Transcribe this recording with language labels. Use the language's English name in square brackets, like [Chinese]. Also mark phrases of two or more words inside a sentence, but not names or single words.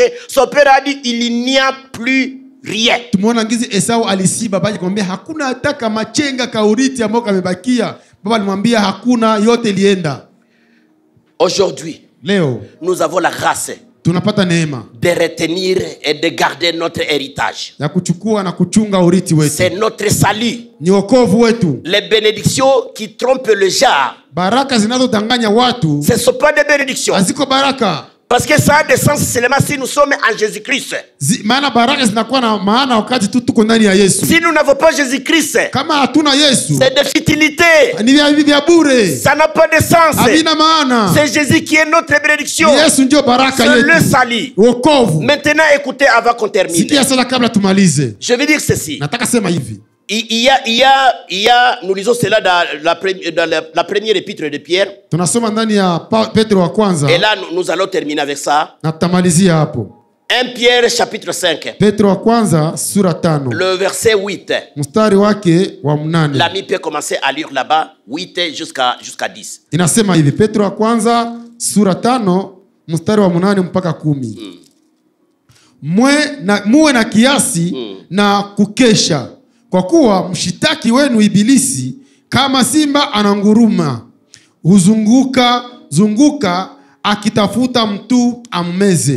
[French] Son père a dit, il n'y a plus rien. Aujourd'hui, nous avons la grâce de retenir et de garder notre héritage. C'est notre salut. Les bénédictions qui trompent le genre, ce ne sont pas des bénédictions. Parce que ça a des sens seulement si nous sommes en Jésus-Christ. [Swahili] Maana baraka zinakuwa na maana wakati tu tuko ndani ya Yesu. [French] Si nous n'avons pas Jésus-Christ, [Swahili] Kama hatuna Yesu, [French] c'est de futilité. [Swahili] ni vya bure. [French] Ça n'a pas de sens. [Swahili] Havina maana. [French] C'est Jésus qui est notre bénédiction. [Swahili] Yesu ndio baraka [French] C'est [Swahili] yetu. [French] le salut. [Swahili] Wokovu. [French] Maintenant, écoutez avant qu'on termine. [Swahili] Sikia sasa kabla tumalize. [French] Je vais dire ceci. [Swahili] Nataka sema hivi. [French] Il y a, nous lisons cela dans la première épître de Pierre. [Swahili] Tunasoma ndani ya Petro wa kwanza. [French] Et là, nous allons terminer avec ça. [Swahili] Na tutamalizia hapo. [French] 1 Pierre chapitre 5. [Swahili] Petro wa kwanza sura 5. [French] Le verset 8. [Swahili] Mstari wake wa 8. [French] L'ami peut commencer à lire là-bas 8 jusqu'à 10. [Swahili] Inasema hivi, Petro wa kwanza sura 5 mstari wa 8 mpaka 10. Muwe na kiasi na kukesha, kwa kuwa mshitaki wenu Ibilisi kama simba ananguruma zunguka akitafuta mtu ammeze.